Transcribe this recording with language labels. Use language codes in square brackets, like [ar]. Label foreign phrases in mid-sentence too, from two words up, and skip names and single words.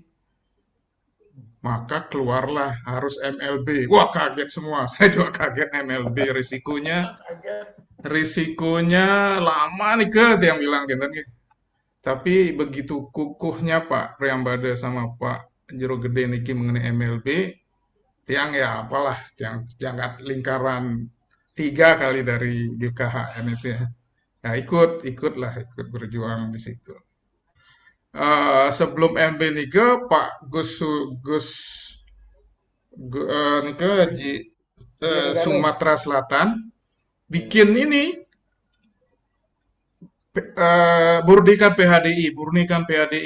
[id] Maka keluarlah harus MLB. Wah, kaget semua. Saya juga kaget MLB. Risikonya lama nih yang bilang gitu. Tapi begitu kukuhnya Pak Priambada sama Pak Jero Gede Niki mengenai MLB, tiang ya apalah, tiang jangkat lingkaran 3 kali dari GKHN itu ya. Nah, ikut berjuang di situ. Sebelum MB Nike, Pak Sumatera Selatan bikin ini Murnikan PHDI.